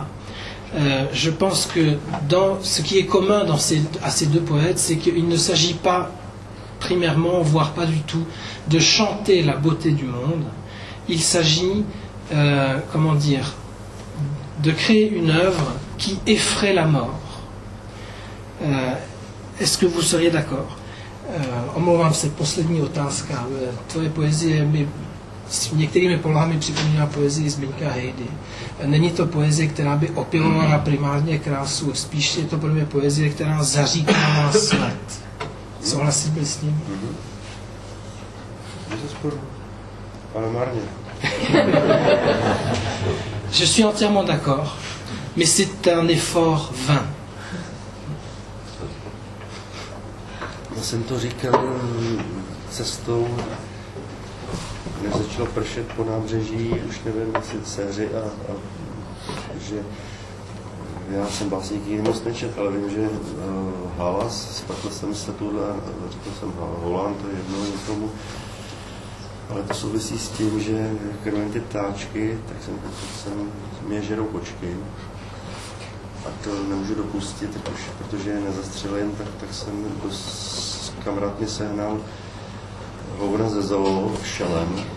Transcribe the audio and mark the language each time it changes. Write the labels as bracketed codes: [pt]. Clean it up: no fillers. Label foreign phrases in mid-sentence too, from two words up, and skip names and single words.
[fr] Je pense que dans ce qui est commun à ces deux poètes, c'est qu'il ne s'agit pas primairement, voire pas du tout, de chanter la beauté du monde. Il s'agit, comment dire, de créer une œuvre qui effraie la mort. Est-ce que vous seriez d'accord? [cs] Omlouvám se, poslední otázka. Tvoje poezie mi s některými polohami připomíná poezii Zbyňka Hejdy. Není to poezie, která by opěvovala primárně krásu, spíš je to pro mě poezie, která zaříkává smrt. Souhlasíte s tím? Ale marně. [fr] Je suis entièrement d'accord, mais c'est un effort vain. [cs] Já jsem to říkal cestou, než začalo pršet po nábřeží, už nevím, asi dceři a že já jsem básník jiný moc nečet, ale vím, že Halas, spletl jsem se tuhle a řekl jsem Holland, to je jedno někomu, ale to souvisí s tím, že krmím ty ptáčky, tak jsem mě žerou kočky a to nemůžu dopustit, protože je nezastřelím, tak jsem kamarád mi sehnal hovna ze zoo šelem